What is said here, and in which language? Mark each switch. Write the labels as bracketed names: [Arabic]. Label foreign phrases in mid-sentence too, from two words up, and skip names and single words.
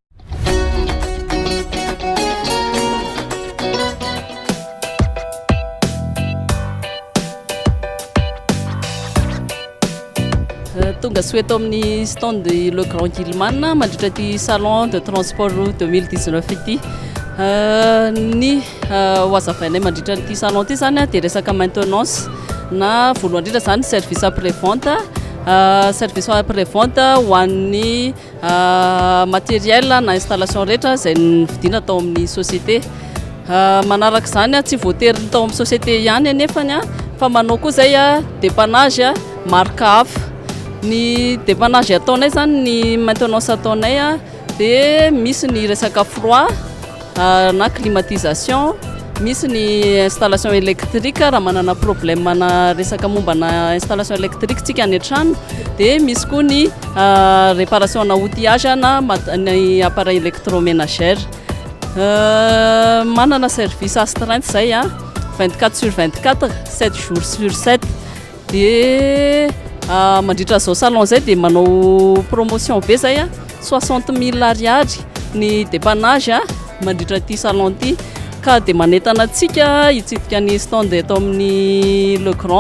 [Malagasy] Tonga sy eto amin'ny stand de Le Grand Guilman mandritra ty [French] salon de transport 2019 [Malagasy] ity. Ny ho azavainay mandritra ty salon ty zany dia resaka maintenance na voalohany indrindra zany [French] service après-vente. Service après-vente [Malagasy] ho an'ny matériel na installation rehetra izay vidiana tao amin'ny société. Manaraka izany tsy voatery tao amin'ny société ihany anefany fa manao koa zay [French] dépannage marque [Malagasy] hafa. Ny dépannage ataonay zany ny maintenance ataonay dia misy ny resaka froid na climatisation, misy ny [French] installation électrique [Malagasy] raha manana problème na resaka momba na [French] installation électrique [Malagasy] tsika any an-trano, dia misy koa ny réparation na outillage na ny [French] appareil électroménagère. [Malagasy] Manana [French] service astreinte [Malagasy] zay [French] 24 sur 24, 7 jours sur 7. [Malagasy] Dia mandritra zao salon zay dia manao promotion be zay [French] 60 000 ariary [Malagasy] ny dépannage mandritra ty salon ty, ka dia manentana antsika hitsidika ny stand eto amin'ny Le Grand.